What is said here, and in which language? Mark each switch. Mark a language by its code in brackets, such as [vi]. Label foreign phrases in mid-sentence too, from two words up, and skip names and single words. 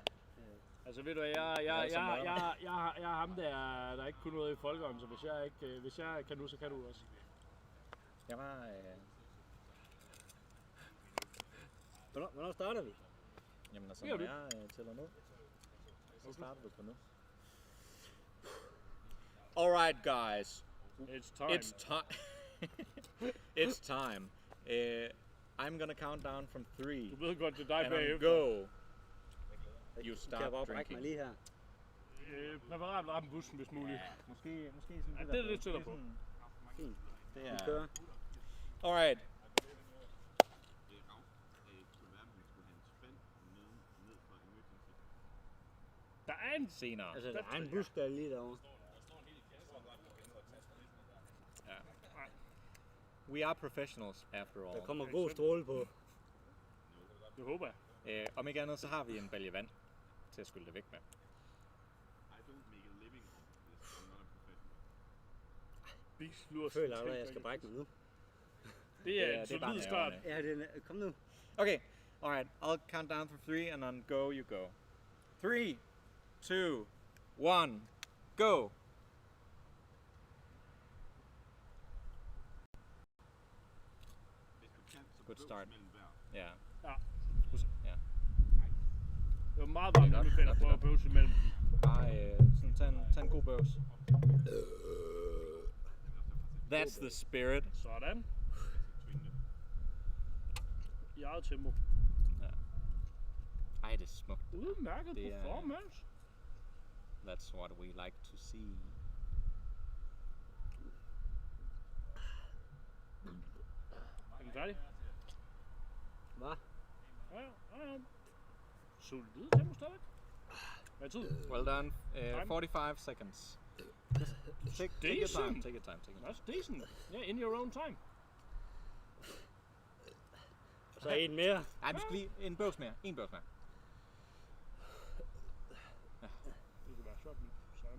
[da] Altså ved du, jeg er ham der ikke kunne noget i folkeånden, så hvis jeg kan nu, så kan du også. Jeg var... Hvornår starter vi? Jamen altså, Ja, når du. jeg tæller ned, så starter du på nu. [en] Alright, guys. It's time. It's time. It's time. I'm gonna count down from 3. [da] Du ved godt, det er dig [en] And on [da] bagefter. [en] go. You [da] Kan [en] start [da] jeg bare brække mig [en] drinking. [da] lige her? Præparat ramme bussen, hvis muligt. Måske sådan Ja, det er lidt tættere på. Fint. Det Vi er... kører. Alright. Der er en Senere. Altså, der er en bus, der er lige derovre. [en] We are professionals after all. [da] Der kommer god stråle på. Det håber jeg. Om ikke andet, så har vi en balje vand til at skylle det væk med. Jeg føler allerede, at jeg skal brække mig nu. Det er en det er bare solid start. nerverne. Ja, kom nu. [en] Okay, alright. I'll count down from 3 and on go you go. 3, 2, 1, go! Good start. [da] Ja. Ja. Ja. Det var meget varmt, når du finder på at bøvse imellem. Bare sådan, tag en god bøvs. [en] That's the spirit. [da] Sådan. I eget tempo. Ja. Ej, det er smukt. Udmærket Det er- performance. [en] That's what we like to see. [da] Er den færdig? Hvad? Ja. Solid tempo stadigvæk. Hvad er tid? [en] Well done. 45 seconds. Take your time. Take your time. That's decent. Yeah, in your own time. [da] Og så en mere. Ej, vi skal lige en bøvs mere. En bøvs mere. Det kan være sjovt nu. Sådan.